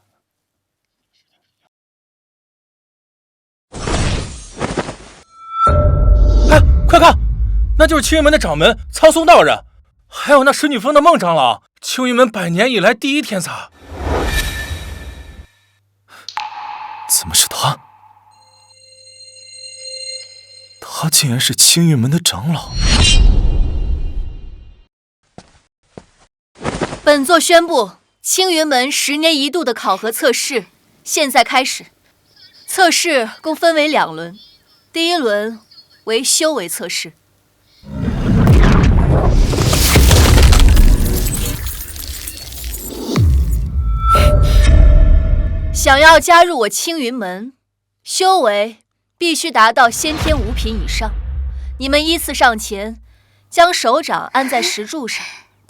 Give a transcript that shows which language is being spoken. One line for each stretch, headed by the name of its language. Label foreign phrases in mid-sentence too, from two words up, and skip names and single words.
Chinese: 哎，快看，那就是青雲門的掌門蒼松道人，還有那石女峰的孟長老，青雲門100年以來第一天才。怎麼是他？他竟然是青雲門的長老。本座宣布，青雲門10年一度的考核測試現在開始。測試共分為2輪，第一輪為修為測試。想要加入我青雲門，修為必須達到先天 5品以上。你們依次上前，將手掌按在石柱上。